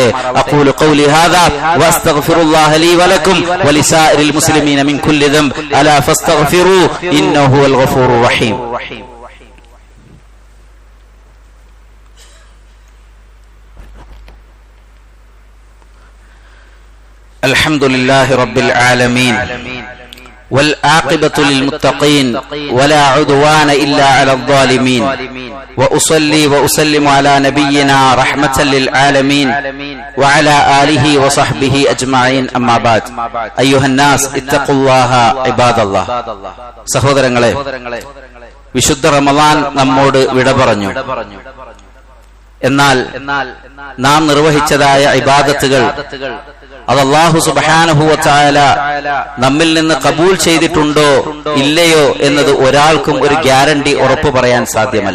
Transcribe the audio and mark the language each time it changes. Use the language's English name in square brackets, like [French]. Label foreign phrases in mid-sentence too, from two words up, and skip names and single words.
[Arabic] أقول قولي هذا وأستغفر الله لي ولكم ولسائر المسلمين من كل ذنب ألا فاستغفروا إنه هو الغفور الرحيم. الحمد لله رب العالمين والعاقبة للمتقين ولا عدوان إلا على الظالمين وأصلي وأسلم على نبينا رحمة للعالمين وعلى آله وصحبه أجمعين أما بعد أيها الناس اتقوا الله عباد الله. [Malayalam] സഹോദരങ്ങളെ, വിശുദ്ധ റമളാൻ നമ്മോട് വിട പറഞ്ഞു. എന്നാൽ നാം നിർവഹിച്ചതായ ഇബാദത്തുകൾ അത് [Arabic] الله سبحانه وتعالى [Malayalam] നമ്മിൽ നിന്ന് കബൂൽ ചെയ്തിട്ടുണ്ടോ ഇല്ലയോ എന്നത് ഒരാൾക്കും ഒരു ഗ്യാരണ്ടി ഉറപ്പ് പറയാൻ സാധ്യമല്ല.